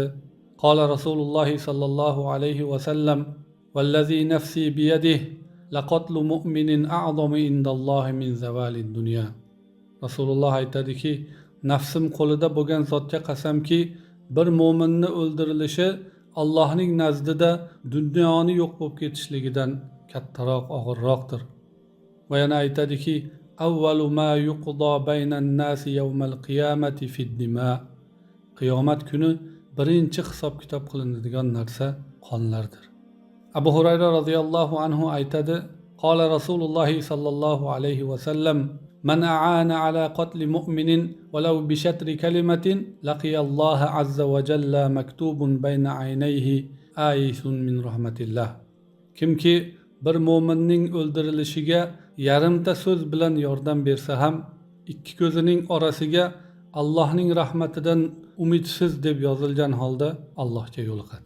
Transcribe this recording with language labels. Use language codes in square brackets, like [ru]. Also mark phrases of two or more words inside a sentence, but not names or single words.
[ar] قال رسول الله صلى الله عليه وسلم والذي نفسي بيده لقتل مؤمن أعظم عند الله من زوال الدنيا. [uz] Rasululloh aytadiki, nafsim qo'lida bo'lgan zotga qasamki, bir mo'minni o'ldirilishi Allohning nazdida dunyoni yo'q bo'lib ketishligidan kattaroq, og'irroqdir. Va yana aytadiki, [ar] أول ما يقضى بين الناس يوم القيامة في الدماء. [uz] Qiyomat kuni birinchi hisob-kitob qilinadigan narsa qonlardir. [ar] أبو هريرة رضي الله عنه aytadi, قال رسول الله صلى الله عليه وسلم من أعان على قتل مؤمن ولو بشطر كلمة لقي الله عز وجل مكتوب بين عينيه آيس من رحمة الله. [uz] Kimki bir mo'minning o'ldirilishiga yarimta so'z bilan yordam bersa ham, ikki ko'zining orasiga Allohning rahmatidan umidsiz deb yozilgan holda Allohga yo'liqadi.